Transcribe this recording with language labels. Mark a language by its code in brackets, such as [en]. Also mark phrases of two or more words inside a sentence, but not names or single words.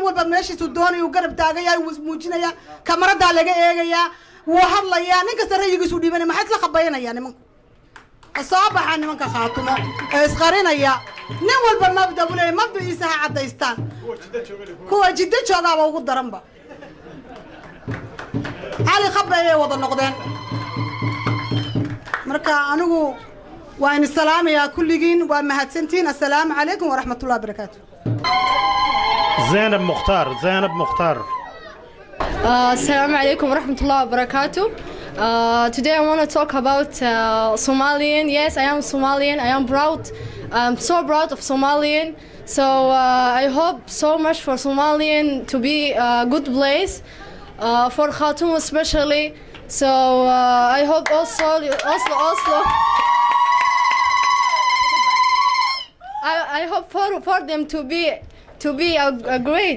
[so] walba meeshiisu doonayo garab taagayay muujinaya kamarada laga eegaya wuu hadlayaa nin kasta rayigiisu dhibanay maxay isla qabaynayaan nimanka asaabaha nimanka Khaatumo ee isqarinaya nin walba mabda bulay mabdiisa ha cadaystaan kuwa Jidda joogaaba ugu daranba ali khabayay wada noqdeen marka anigu waan salaamaya kulligiin waa mahadsantiin [ar] السلام عليكم ورحمة الله وبركاته [so] Zainab Mukhtar [ar] السلام عليكم ورحمة الله وبركاته. [en] Today I want to talk about Somalian. Yes, I am Somalian. I am proud. I'm so proud of Somalian. So I hope so much for Somalian to be a good place, for Khaatumo especially. So I hope also I hope for them to be a great.